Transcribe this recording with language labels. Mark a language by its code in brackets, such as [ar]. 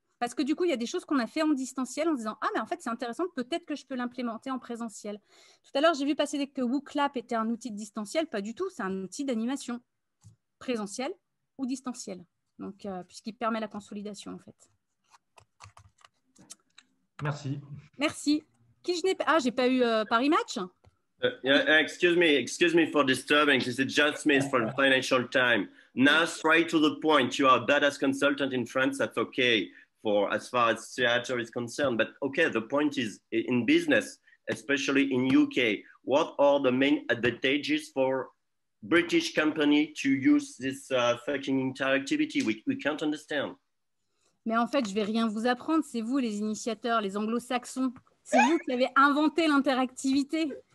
[fr] Parce que du coup, il y a des choses qu'on a fait en distanciel en disant « Ah, mais en fait, c'est intéressant, peut-être que je peux l'implémenter en présentiel. » Tout à l'heure, j'ai vu passer que WooClap était un outil de distanciel. Pas du tout, c'est un outil d'animation présentiel ou distanciel. Donc, puisqu'il permet la consolidation, en fait. Merci. Merci. Qui je n'ai pas... Ah, j'ai pas eu Paris Match. [en] Excuse me for disturbing. This is John Smith from Financial Times. Now, straight to the point. You are a badass consultant in France. That's okay for as far as theater is concerned. But okay, the point is in business, especially in UK, what are the main advantages for British company to use this fucking interactivity? We can't understand. [fr] Mais en fait, je vais rien vous apprendre. C'est vous les initiateurs, les anglo-saxons. C'est vous qui avez inventé l'interactivité.